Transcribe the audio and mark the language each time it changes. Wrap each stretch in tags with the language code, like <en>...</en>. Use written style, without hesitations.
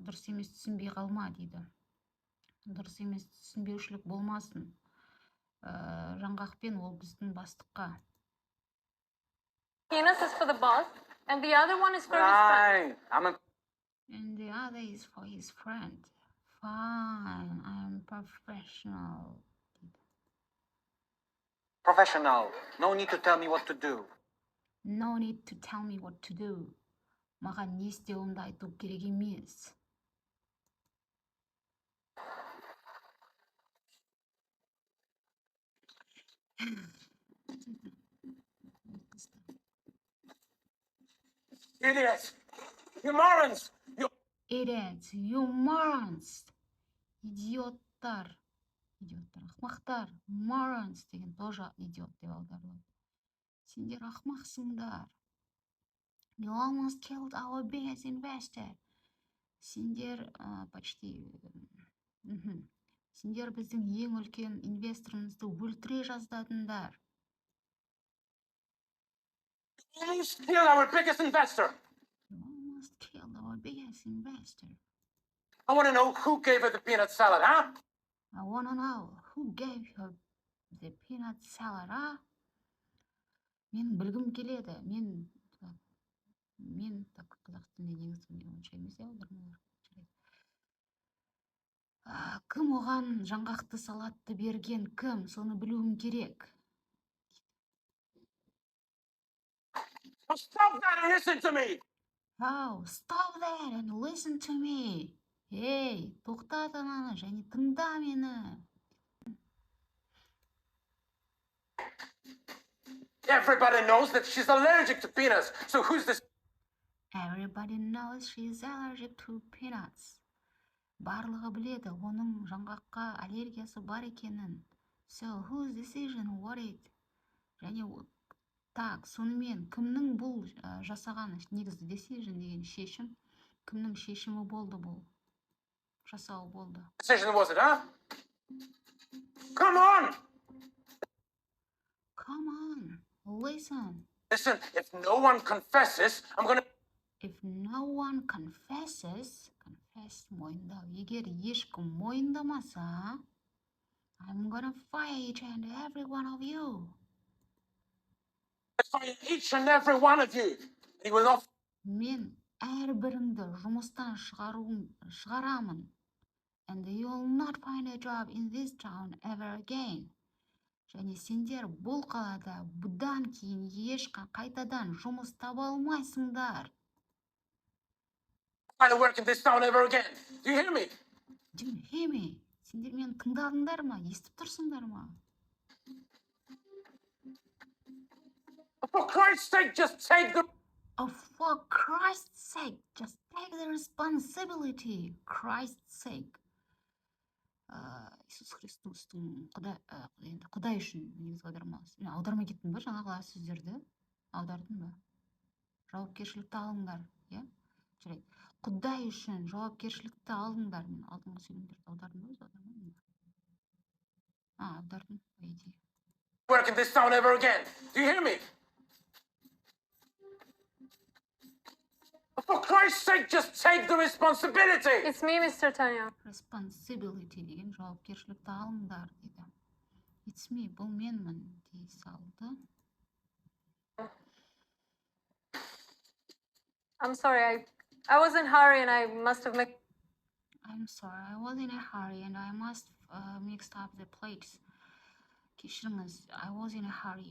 <kk>Дұрыс емес түсінбей қалма дейді. Дұрыс емес түсінбеушілік болмасын. Жаңғақпен ол біздің бастыққа.</kk> <en>peanuts is for the boss, and the other one is for his friend. And the other is for his friend. Fine, I'm professional. Professional. No need to tell me what to do. No need to tell me what to do.</en> <kk>Маған не істеуімді айту керек емес.</kk> <en>Idiots! You morons! You... Idiots, you morons.</en> <kk>Идиоттар. Идиоттар, ақмақтар. Morons деген тоже идиот деп аударылады. Сендер ақмақсыңдар.</kk> <en>You almost killed our biggest investor.</en> <kk>Сендер почти... Сендер біздің ең үлкен инвесторымызды өлтіре жаздадыңдар.</kk> <en>You almost killed our biggest investor! You almost killed our biggest investor. I want to know who gave her the peanut salad, huh? I want to know who gave her the peanut salad, huh?</en> <kk>Мен білгім келеді. Мен так қазақ тілінде негізі онша емес аудармалар. Кім оған жаңғақты салатты берген? Кім? Соны білуім керек.</kk> <en>Oh, stop that and listen to me! Oh, stop that and listen to me.</en> <kk>Ей, тоқтат ананы және тыңда мені.</kk> <en>Everybody knows that she's allergic to peanuts, so who's this? Everybody knows she's allergic to peanuts.</en> <kk>Барлығы біледі, оның жаңғаққа аллергиясы бар екенін.</kk> <en>So, whose decision was it?</en> <kk>Және так, сонымен, кімнің бұл жасаған, негізі</kk> <en>decision</en> <kk>деген шешім, кімнің шешімі болды бұл? Жасау болды.</kk> <en>Decision was it, huh? Come on! Come on, listen. Listen, if no one confesses, I'm gonna... If no one confesses, confess</en> <kk>мойындау. Егер ешкім мойындамаса,</kk> <en>I'm gonna fire each and every one of you. fire each and every one of you. And he will not...</en> <kk>Мен әрбіріңді жұмыстан шығарамын.</kk> <en>And you'll not find a job in this town ever again.</en> <kk>және сендер бұл қалада бұдан кейін қайтадан жұмыс таба алмайсыңдар.</kk> <en>Find work in this town ever again. Do you hear me? Do you hear me?</en> <kk>Сендер мені тыңдадыңдар ма? Естіп тұрсыңдар ма?</kk> <en>For Christ's sake, just take the... Oh, for Christ's sake, just take the responsibility. Christ's sake.</en> <kk>Иисус Христостың Құдай үшін негізгі аудармасы. Мен аудармай кеттім ба жаңағы сөздерді? Аудардым ба? Жауапкершілікті алыңдар, иә? Жарайды. Құдай үшін жауапкершілікті алыңдар. Мен алдыңғы сөйлемдерді аудардым ба? Аудармадым ба? Аудардым, по идее.</kk> <en>Work in this town ever again. Do you hear me? For Christ's sake, just take the responsibility. It's me, Mr. Tanya.</en> <kk>Responsibility деген жауапкершілікті алыңдар дейді.</kk> <en>It's me,</en> <kk>бұл менмін дей салды.</kk> <en>I'm sorry, I was in a hurry and I must have mixed. I'm sorry, I was in a hurry and I must mixed up the plates.</en> <kk>Кешіріңіз,</kk> <en>I was in a hurry.</en>